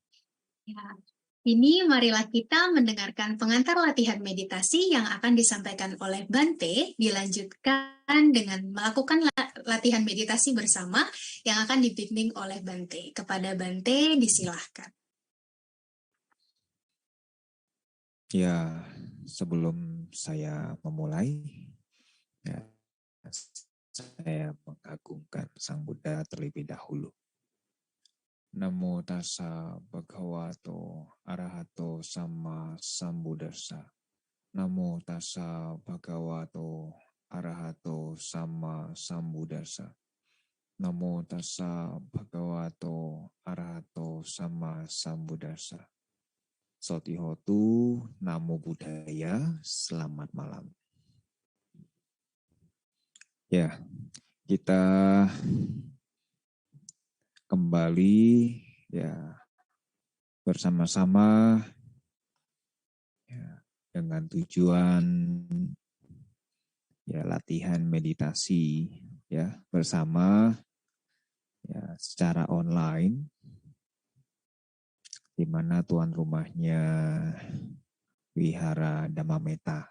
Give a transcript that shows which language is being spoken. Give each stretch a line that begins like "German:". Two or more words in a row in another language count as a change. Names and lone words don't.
Indonesian: Ya, Kini marilah kita mendengarkan pengantar latihan meditasi yang akan disampaikan oleh Bante, dilanjutkan dengan melakukan latihan meditasi bersama yang akan dibimbing oleh Bante. Kepada Bante, disilahkan. Ya, sebelum saya memulai, ya, saya mengagungkan Sang Buddha terlebih dahulu.
Pali: Namo tassa bhagavato arahato sama sambuddhassa. Namo tassa bhagavato arahato sama sambuddhassa. Namo tassa bhagavato arahato sama sambuddhassa. Sotihotu, Namo Buddhaya,
Indonesian: selamat malam. Ya, kita kembali ya bersama-sama ya, dengan tujuan ya latihan meditasi ya bersama ya secara online di mana tuan rumahnya Wihara Dhammametta.